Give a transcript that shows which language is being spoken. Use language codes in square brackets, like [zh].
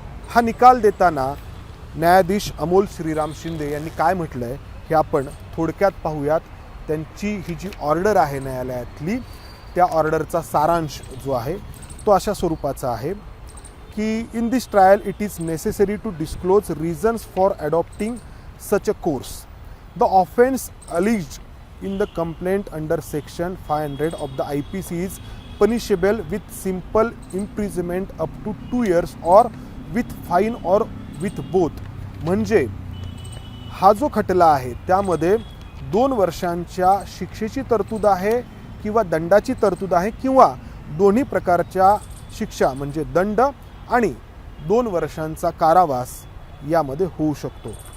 [mr] हा निकाल देताना न्यायाधीश अमोल श्रीराम शिंदे यांनी काय म्हटलं आहे हे आपण थोडक्यात पाहूयात. त्यांची ही जी ऑर्डर आहे न्यायालयातली, त्या ऑर्डरचा सारांश जो आहे तो अशा स्वरूपाचा आहे की [en] In this trial it is necessary to disclose reasons for adopting such a course. The offence alleged in the complaint under section 500 of the IPC is punishable with simple imprisonment up to 2 years or with fine or with both. [mr] म्हणजे हा जो खटला आहे त्यामध्ये 2 वर्षांच्या शिक्षेची तरतूद आहे किंवा दंडाची तरतूद आहे किंवा दोन्ही प्रकारच्या शिक्षा म्हणजे दंड आणि 2 वर्षांचा कारावास यामध्ये होऊ शकतो.